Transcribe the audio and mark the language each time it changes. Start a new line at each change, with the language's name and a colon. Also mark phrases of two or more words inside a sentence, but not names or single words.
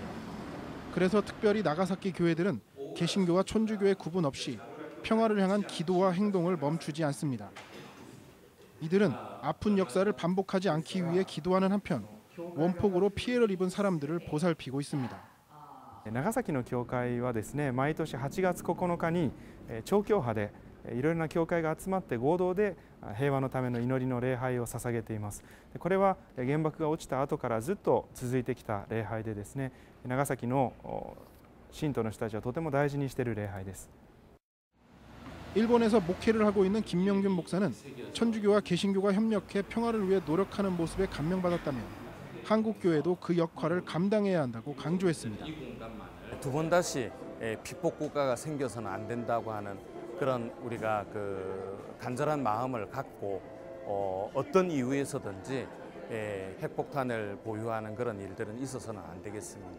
Korean: 그래서 특별히 나가사키 교회들은 개신교와 천주교의 구분 없이 평화를 향한 기도와 행동을 멈추지 않습니다. 이들은 아픈 역사를 반복하지 않기 위해 기도하는 한편 원폭으로 피해를 입은 사람들을 보살피고 있습니다.
Japanese: 長崎の教会はですね、毎年8月9日に超教派でいろいろな教会が集まって合同で平和のための祈りの礼拝を捧げています。これは原爆が落ちた後からずっと続いてきた礼拝でですね、長崎の信徒の人たちはとても大事にしている礼拝です。
Korean: 일본에서 목회를 하고 있는 김명균 목사는 천주교와 개신교가 협력해 평화를 위해 노력하는 모습에 감명받았다며 한국 교회도 그 역할을 감당해야 한다고 강조했습니다. 두 번 다시 핍복 국가가 생겨서는 안 된다고 하는 그런 우리가 간절한 마음을 갖고 어떤 이유에서든지 핵폭탄을 보유하는 그런 일들은 있어서는 안 되겠습니다.